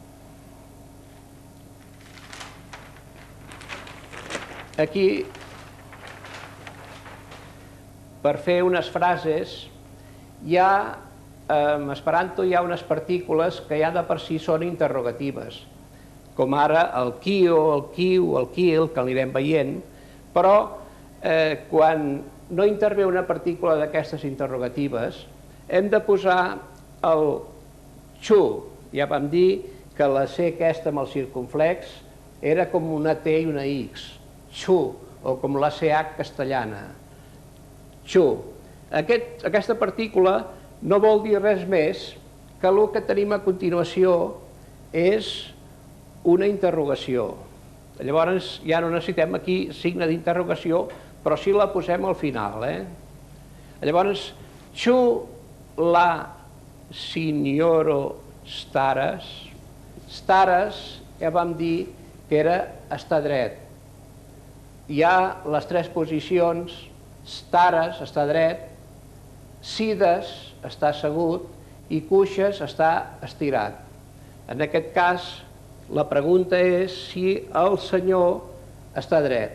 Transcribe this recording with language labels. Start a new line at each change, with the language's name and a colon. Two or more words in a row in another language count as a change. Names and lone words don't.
Catalan: Aquí, per fer unes frases, en esperanto hi ha unes partícules que ja de per si són interrogatives, com ara el quio, el quiu, el quil, que anirem veient, però quan no intervé una partícula d'aquestes interrogatives, hem de posar el xu. Ja vam dir que la C aquesta amb el circunflex era com una T i una X, xu, o com la CH castellana, xu. Aquesta partícula no vol dir res més que el que tenim a continuació és una interrogació. Llavors ja no necessitem aquí signe d'interrogació, però sí la posem al final.
Esperanto: Llavors, xu la signoro staras.
Catalan: Staras ja vam dir que era estar dret. Hi ha les tres posicions: staras, estar dret, sides, està assegut, i cuixes, està estirat. En aquest cas, la pregunta és si el senyor està dret.